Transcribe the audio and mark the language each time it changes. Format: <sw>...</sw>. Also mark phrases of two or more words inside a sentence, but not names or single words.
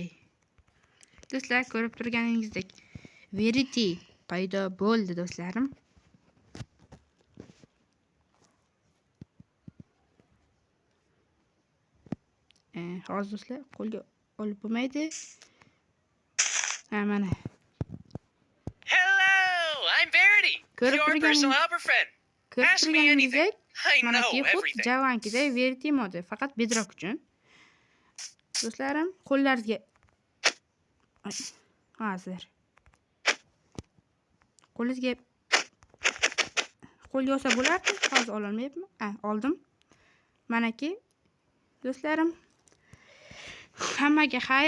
<uz>Do'stlar, ko'rib turganingizdek Verity paydo bo'ldi do'stlarim. Hozir do'stlar qo'lga olib bo'lmaydi. Mana.</uz> <en>Hello, I'm Verity. Your personal helper friend. Ask me anything. I know everything.</en> <uz>Javankida Verity modi faqat Bedrock uchun. Do'stlarim, qo'llaringizga hozir. Qo'lingizga qo'lga olsa bo'lardi. Hozir ola olmayapman. Oldim. Mana-ki do'stlarim, hammaga xayr.</uz>